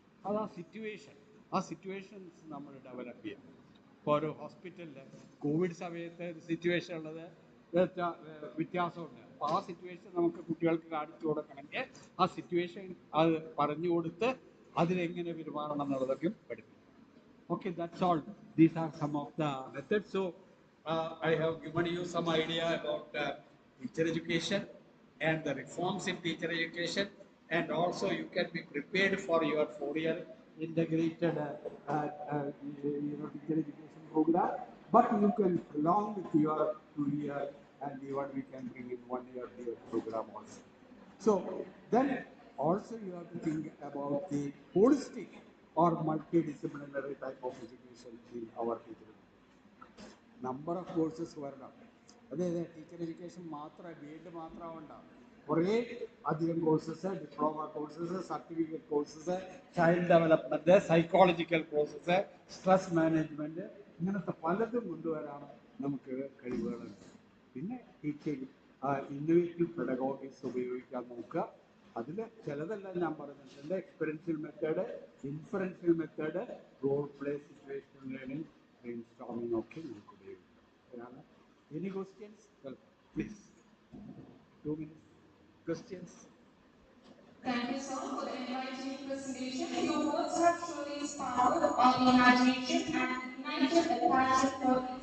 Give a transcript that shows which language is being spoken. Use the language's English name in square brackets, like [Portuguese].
[Malayalam] അത് ആ സിറ്റുവേഷൻസ് നമ്മൾ ഡെവലപ്പ് ചെയ്യാം. ഇപ്പോൾ ഒരു ഹോസ്പിറ്റലിൽ കോവിഡ് സമയത്ത് ഒരു സിറ്റുവേഷൻ ഉള്ളത് വ്യത്യാസമുണ്ട്. അപ്പോൾ ആ സിറ്റുവേഷൻ നമുക്ക് കുട്ടികൾക്ക് കാണിച്ചു കൊടുക്കണമെങ്കിൽ ആ സിറ്റുവേഷൻ അത് പറഞ്ഞു കൊടുത്ത് അതിലെങ്ങനെ പെരുമാറണം എന്നുള്ളതൊക്കെ പഠിപ്പിക്കും. [English] Okay, that's all. These are some of the methods. So I have given you some idea about teacher education and the reforms in teacher education, and also you can be prepared for your 4-year integrated teacher education program. But you can prolong with your 2-year, and even we can bring in 1-year program also. So then also you have to think about the holistic or multidisciplinary type of education in our teaching. Number of courses [Malayalam] വരണം. അതായത് teacher education മാത്രം B Ed മാത്രമാവണ്ട, കുറേ അധികം courses, diploma courses, certificate courses, child development, psychological courses, stress management, ഇങ്ങനത്തെ പലതും കൊണ്ടുവരാൻ നമുക്ക് കഴിവുകളുണ്ട്. പിന്നെ ടീച്ചിങ് ഇന്നോവേറ്റീവ് പെഡഗോഗിക്സ് ഉപയോഗിക്കാൻ നോക്കുക. അതിൽ ചിലതെല്ലാം ഞാൻ പറഞ്ഞിട്ടുണ്ട്. എക്സ്പെരിൻഷ്യൽ method, inferential method, role play, situation learning, brain storming ഒക്കെ നമുക്ക് ഉപയോഗിക്കാം. അതാണ്. [English] Any questions? Please 2 minutes. Questions? Thank you, sir, for the enlightening presentation. Your words have truly inspired our imagination and ignited a passion for